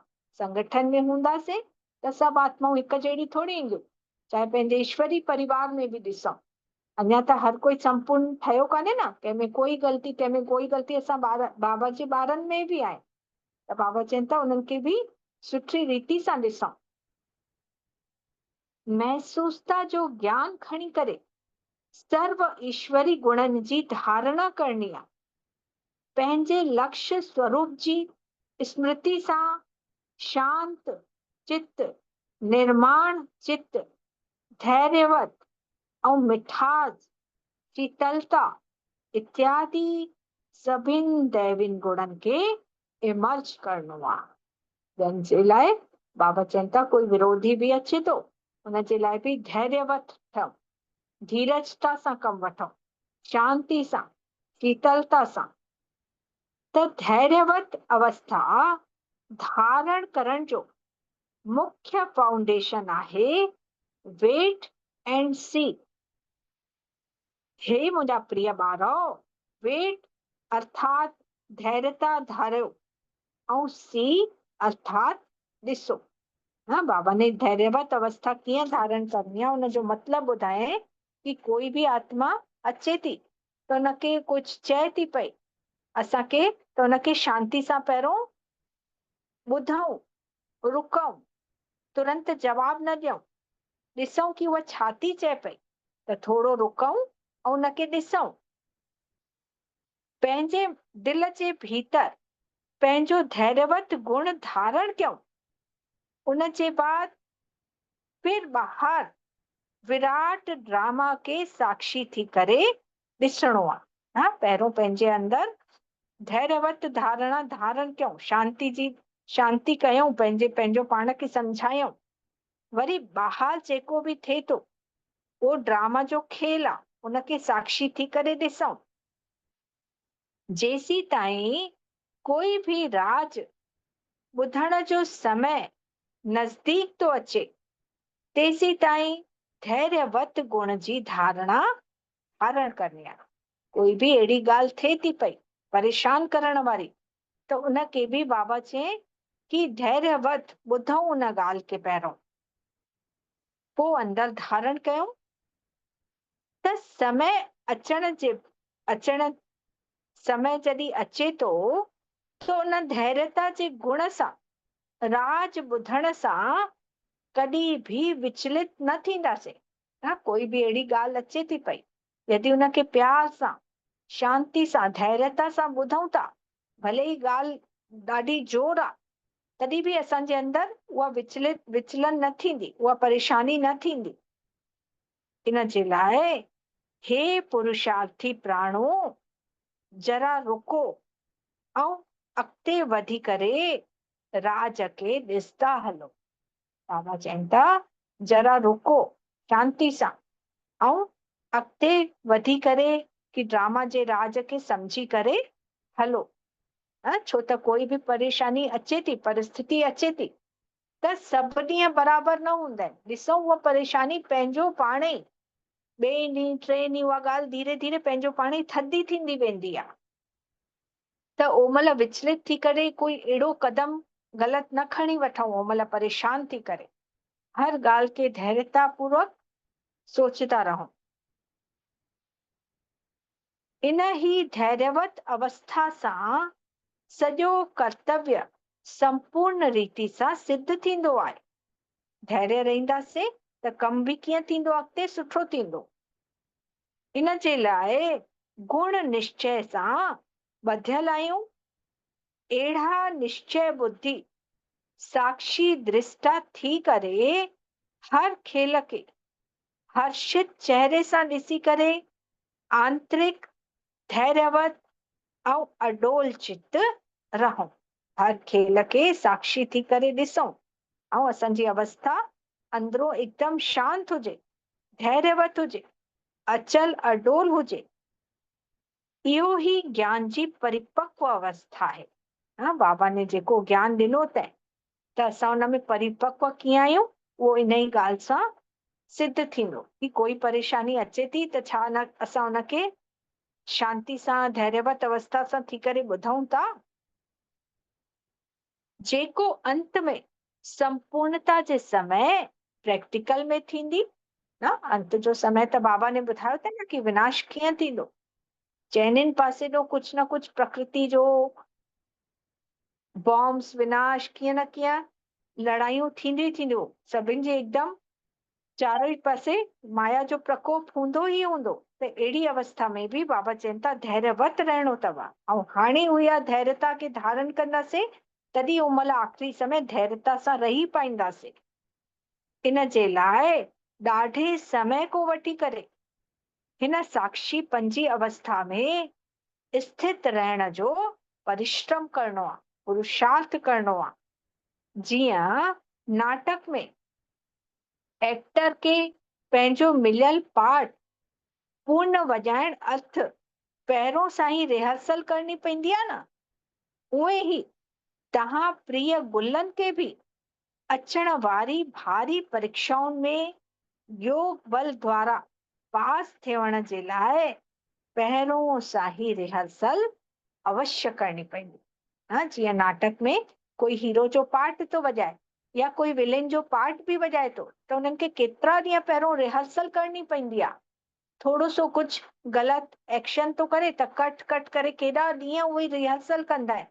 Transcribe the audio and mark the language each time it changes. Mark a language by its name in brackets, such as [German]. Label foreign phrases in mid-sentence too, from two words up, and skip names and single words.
[Sindhi] संगठन में हूंदासीं त सभु आत्माऊं हिकु जहिड़ी थोरी ईंदियूं, चाहे पंहिंजे ईश्वरी परिवार में बि ॾिसूं। अञा त हर कोई संपूर्ण ठहियो कान्हे न, कंहिंमें कोई ग़लती असां बाबा जे ॿारनि में बि आहे। त बाबा चवनि था उन्हनि खे बि सुठी रीति सां ॾिसूं। महसूसता जो ज्ञान खणी करे सर्व ईश्वरी गुणनि जी धारणा करणी आहे। पंहिंजे लक्ष्य स्वरूप जी स्मृति सां शांत चित्त, निर्माण चित्त, धैर्यवत ऐं मिठास, शीतलता इत्यादि सभिनि दैविन गुणनि खे इमर्ज करणो आहे। जंहिंजे लाइ बाबा चवनि था कोई विरोधी बि अचे थो उनजे लाइ बि धैर्यवत ठहूं, धीरजता सां कमु वठूं, शांति सां, शीतलता सां। त धैर्यवत अवस्था धारण करण जो मुख्य फाउंडेशन आहे [English] wait and see. [Sindhi] हे मुंहिंजा प्रिय ॿारो, वेट अर्थात धैर्यता धारियो ऐं सी अर्थात ॾिसो। हाँ, बाबा ने धैर्यवत अवस्था कीअं धारण करनी आहे उनजो मतिलबु ॿुधाए कि कोई बि आत्मा अचे थी त उनखे कुझु चए थी पई असांखे, त उनखे शांति सां पहिरियों ॿुधूं, रुकूं, तुरंत जवाब न ॾियूं, ॾिसूं कि उहा छा थी चए पई, त थोरो रुकूं ऐं उनखे ॾिसूं। पंहिंजे दिल जे भीतर पंहिंजो धैर्यवत गुण धारण कयूं। उनजे बाद फिर ॿाहिरि विराट ड्रामा के साक्षी थी करे ॾिसणो आहे। हाँ, पहिरियों पंहिंजे अंदरि धैर्यवत धारणा धारण कयूं, शांति कयूं, पंहिंजो पाण खे सम्झायूं। वरी ॿाहिरि जेको बि थिए थो उहो ड्रामा जो खेल आहे, उनखे साक्षी थी करे ॾिसूं। जेसी ताईं कोई भी राज ॿुधण जो समय नज़दीक तो अचे तेसी ताईं धैर्यवत गुण जी धारणा करणी आहे। कोई भी अहिड़ी ॻाल्हि थिए थी पई परेशान करण वारी, त उनखे भी बाबा चए कि धैर्यवत ॿुधूं उन ॻाल्हि खे पहिरियों, पोइ अंदरि धारण कयूं। त समय जॾहिं अचे थो त उन धैर्यता जे गुण सां, राज ॿुधण सां कॾहिं भी विचलित न थींदासीं। हाँ, कोई भी अहिड़ी ॻाल्हि अचे थी पई, यदि उनखे प्यार सां, शांति सां, धैर्यता सां ॿुधूं था, भले ही ॻाल्हि ॾाढी जोर आहे, तॾहिं भी असांजे अंदरि उहा विचलन न थींदी, उहा परेशानी न थींदी। इन जे लाइ हे पुरुषार्थी प्राणो, जरा रुको ऐं अॻिते वधी करे राज खे ॾिसंदा हलो। बाबा चवनि था जरा रुको, शांति सां, ऐं अॻिते वधी करे कि ड्रामा जे राज खे सम्झी करे हलो। छो त कोई भी परेशानी अचे थी, परिस्थिति अचे थी, त सभु ॾींहं बराबरि न हूंदा आहिनि। ॾिसो उहा परेशानी पंहिंजो पाण ई ॿिए ॾींहुं, टे ॾींहुं उहा ॻाल्हि धीरे धीरे पंहिंजो पाण ई थधी थींदी वेंदी आहे। त ओमल विचलित थी करे कोई अहिड़ो कदम ग़लति न खणी वठूं, ओमल परेशान थी करे। हर ॻाल्हि खे धैर्यता पूर्वक सोचता रहो। इन ही धैर्यवत अवस्था सां सॼो कर्तव्य संपूर्ण रीति सां सिद्ध थींदो आहे। धैर्य रहंदासीं त कम बि कीअं थींदो, अॻिते सुठो थींदो। इन जे लाइ गुण निश्चय सां ॿधियल आहियूं। अहिड़ा निश्चय बुद्धि साक्षी दृष्टा थी करे हर खेल खे हर्षित चेहरे सां ॾिसी करे आंतरिक धैर्यवत ऐं अडोल चित रहूं। हर खेल खे साक्षी थी करे ॾिसूं ऐं असांजी अवस्था अंदरो एकदम शांत हुजे, धैर्यवत हुजे, अचल अडोल हुजे। इहो ही ज्ञान जी परिपक्व अवस्था है। हाँ, बाबा ने जेको ज्ञान ॾिनो त असां हुन में परिपक्व कीअं आहियूं, उहो इन ई ॻाल्हि सां सिद्ध थींदो कि कोई परेशानी अचे थी त छा न असां हुनखे शांति सां धैर्यवत अवस्था सां थी करे ॿुधऊं था। जेको अंत में संपूर्णता जे समय प्रैक्टिकल में थींदी न, अंत जो समय त बाबा ने ॿुधायो त न कि विनाश कीअं थींदो। चइनिनि पासे ॾो कुछ न कुछ प्रकृति जो बॉम्ब्स विनाश कीअं न कीअं लड़ायूं थींदियूं। सभिनि जे एकदम चारों ई पासे माया जो प्रकोप हूंदो ई हूंदो। त अहिड़ी अवस्था में भी बाबा चवनि था धैर्यवत रहणो अथव। ऐं हाणे उहा धैर्यता खे धारण कंदासीं तॾहिं उहो महिल आख़िरी समय धैर्यता सां रही पाईंदासीं। इन जे लाइ ॾाढे समय को वठी करे हिन साक्षी पंजी अवस्था में स्थित रहण जो परिश्रम करणो आहे, पुरुषार्थ करणो आहे। जीअं नाटक में एक्टर के पंहिंजो मिलियल पार्ट पूर्ण वॼाइण अर्थ पहिरों सां ई रिहर्सल करणी पवंदी आहे न, उहे ई तव्हां प्रिय गुलनि खे बि अचण वारी भारी परीक्षाउनि में योग बल द्वारा पास थियण जे लाइ पहिरों सां ई रिहर्सल अवश्य करणी पवंदी। हाँ, जीअं नाटक में कोई हीरो जो पार्ट थो वॼाए या कोई विलेन जो पार्ट बि वॼाए थो त उन्हनि खे केतिरा ॾींहं पहिरों रिहर्सल करणी पवंदी आहे। थोरो सो कुछ ग़लति एक्शन तो करे त कट कट करे केॾा ॾींहं उहे रिहर्सल कंदा आहिनि।